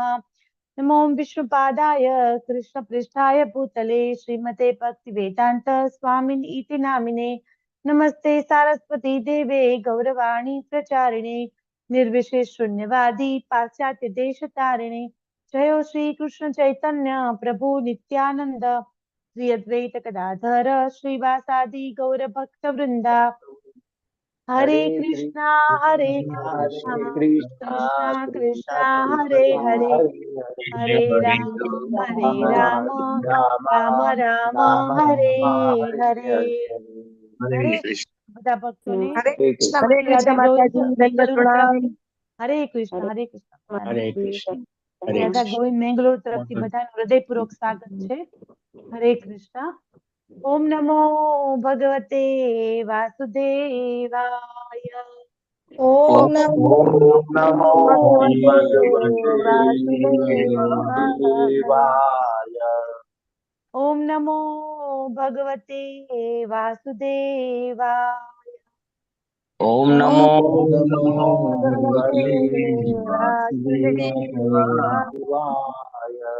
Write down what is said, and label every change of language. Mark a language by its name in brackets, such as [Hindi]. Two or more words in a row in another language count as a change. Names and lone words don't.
[Sanskrit] नमो विष्णुपादाय कृष्णपृष्ठाय भूतले श्रीमते भक्तिवेदान्त स्वामिन् इति नामिने नमस्ते सारस्वती देवे गौरवाणी प्रचारिणे निर्विशेष शून्यवादी पाश्चात्य देश तारिणे जयो श्री कृष्ण चैतन्य प्रभु नित्यानंद श्री अद्वैत गदाधर श्रीवासादि गौर भक्त वृंदा हरे कृष्णा कृष्णा कृष्णा कृष्णा हरे हरे हरे राम राम राम हरे हरे हरे हरे कृष्ण। [Gujarati] બધા ભક્તોને હરે કૃષ્ણ રાધા ગોવિંદ માતાજી દંડવત બેંગલુરુ પ્રણામ. તરફથી હરે કૃષ્ણ હરે કૃષ્ણ હરે કૃષ્ણ હરે રાધા કૃષ્ણ. ગોવિંદ બેંગલુરુ તરફથી બધાનું હૃદયપૂર્વક સ્વાગત છે. [Sanskrit] હરે કૃષ્ણ. ઓમ નમો ભગવતે વાસુદેવાય ઓમ ઓમ નમો नमो ભગવતે भगवते વાસુદેવાય. વાસુદેવાય वासुदेवाय ઓમ નમો ભગવતે વાસુદેવાય. ઓમ નમો ભગવતે વાસુદેવાય.